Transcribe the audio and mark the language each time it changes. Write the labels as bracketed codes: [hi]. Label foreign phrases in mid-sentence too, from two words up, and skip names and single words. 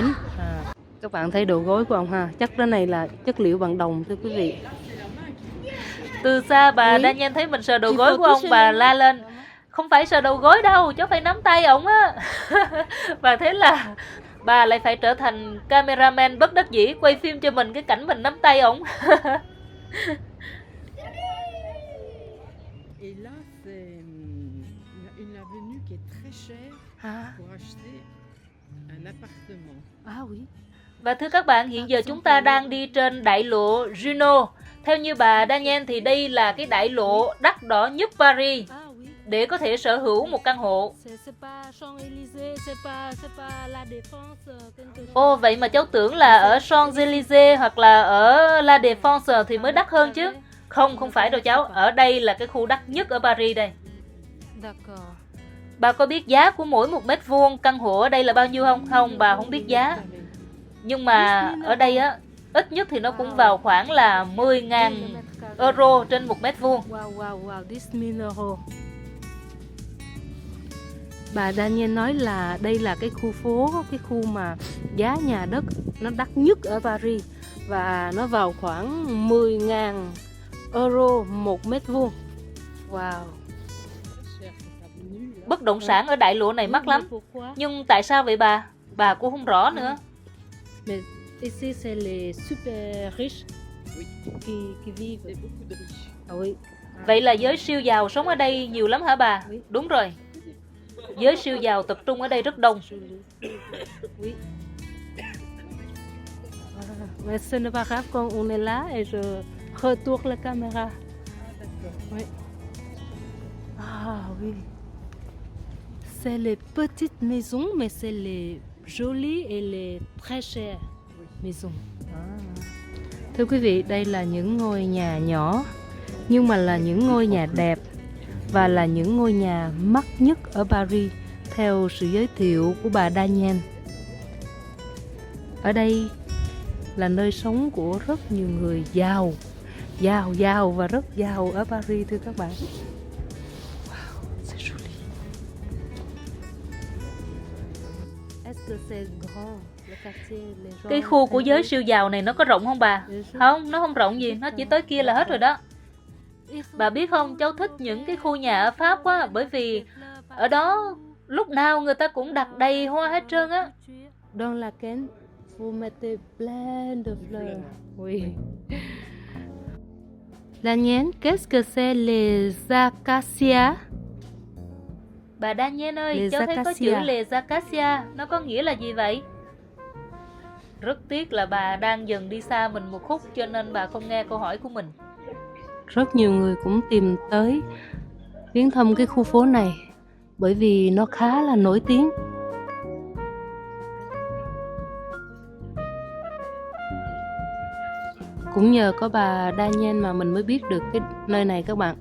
[vi] Các bạn thấy đầu gối của ông ha, chắc cái này là chất liệu bằng đồng thưa quý vị. Từ xa bà Daniel thấy mình sờ đầu gối của ông, bà la lên: không phải sờ đầu gối đâu, cháu phải nắm tay ổng á. Và thế là bà lại phải trở thành cameraman bất đắc dĩ, quay phim cho mình cái cảnh mình nắm tay ổng. [fr] Et là, c'est une avenue qui est très chère pour acheter un appartement. Oui. [vi] Và thưa các bạn, hiện giờ chúng ta đang đi trên đại lộ Juno. Theo như bà Daniel thì đây là cái đại lộ đắt đỏ nhất Paris để có thể sở hữu một căn hộ. Ồ, vậy mà cháu tưởng là ở Champs-Élysées hoặc là ở La Défense thì mới đắt hơn chứ. Không phải đâu cháu, ở đây là cái khu đắt nhất ở Paris đây. Bà có biết giá của mỗi 1 mét vuông căn hộ ở đây là bao nhiêu không? Không, bà không biết giá. Nhưng mà ở đây á, ít nhất thì nó cũng vào khoảng là 10.000 euro trên 1 mét vuông. [en] Wow, this mean euro. [vi] Bà Daniel nói là đây là cái khu phố, cái khu mà giá nhà đất nó đắt nhất ở Paris, và nó vào khoảng 10.000 euro 1 mét vuông. Wow. Bất động sản ở đại lộ này mắc lắm. Nhưng tại sao vậy bà? Bà cũng không rõ nữa. [fr] Mais ici c'est les super riches qui vivent. Oui. [vi] Vậy là giới siêu giàu sống ở đây nhiều lắm hả bà? Đúng rồi. Giới siêu giàu tập trung ở đây rất đông. [fr] Oui. Mais ce n'est pas grave, quand on est là et je retourne la caméra. Oui. Ah oui. C'est les petites maisons, mais c'est les jolies et les très chères maisons. [vi] Thưa quý vị, đây là những ngôi nhà nhỏ, nhưng mà là những ngôi nhà đẹp và là những ngôi nhà mắc nhất ở Paris theo sự giới thiệu của bà Daniel. Ở đây là nơi sống của rất nhiều người giàu và rất giàu ở Paris thưa các bạn. [fr] Wow, c'est joli. Est-ce que c'est grand? [vi] Cái khu của giới siêu giàu này nó có rộng không bà? Không, nó không rộng gì, nó chỉ tới kia là hết rồi đó. Bà biết không, cháu thích những cái khu nhà ở Pháp quá, bởi vì ở đó lúc nào người ta cũng đặt đầy hoa hết trơn á. [fr] Dans laquelle vous mettez plein de fleurs. Oui. Daniel, qu'est-ce que c'est les acacias? [vi] Bà Daniel ơi, [fr] Les [vi] cháu thấy có chữ [fr] acacias. Les acacias, [vi] nó có nghĩa là gì vậy? Rất tiếc là bà đang dần đi xa mình một khúc, cho nên bà không nghe câu hỏi của mình. Rất nhiều người cũng tìm tới viếng thăm cái khu phố này bởi vì nó khá là nổi tiếng. Cũng nhờ có bà Daniel mà mình mới biết được cái nơi này các bạn.